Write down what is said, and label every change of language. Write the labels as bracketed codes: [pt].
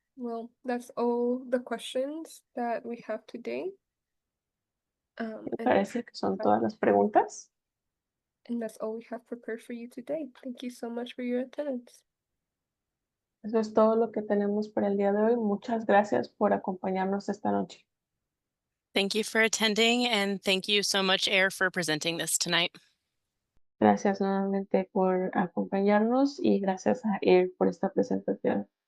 [en] Well, that's all the questions that we have today. [es] Me [en] And [es] parece que son todas las preguntas. [en] that's all we have prepared for you today. Thank you so much for your attendance. [es] Eso es todo lo que tenemos para el día de hoy. Muchas gracias por acompañarnos esta noche. [en] Thank you for attending, and thank you so much, AIR, for presenting this tonight. [es] Gracias nuevamente por acompañarnos y gracias a él por esta presentación.